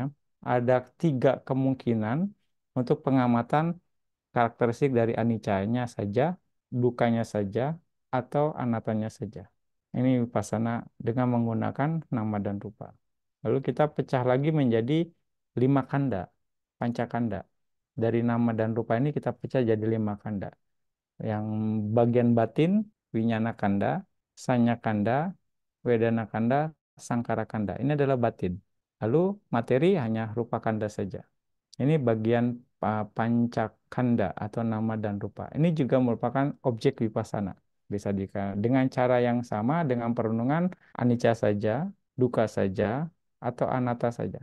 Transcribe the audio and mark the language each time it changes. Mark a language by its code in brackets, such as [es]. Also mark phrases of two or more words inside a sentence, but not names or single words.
[id] Ada tiga kemungkinan untuk pengamatan karakteristik dari anicca-nya saja, dukanya saja, atau anatanya saja. Ini vipassana dengan menggunakan nama dan rupa. Lalu kita pecah lagi menjadi 5 kanda, pancakanda. Dari nama dan rupa ini kita pecah jadi 5 kanda. Yang bagian batin, [pi] winyana kanda, sanya kanda, wedana kanda, sangkara kanda. [id] Ini adalah batin. Lalu materi hanya [pi] rupa kanda [id] saja. Ini bagian pancakanda atau nama dan rupa. Ini juga merupakan objek vipassana. Bisa dengan cara yang sama dengan perenungan anicca saja, duka saja, atau anatta saja.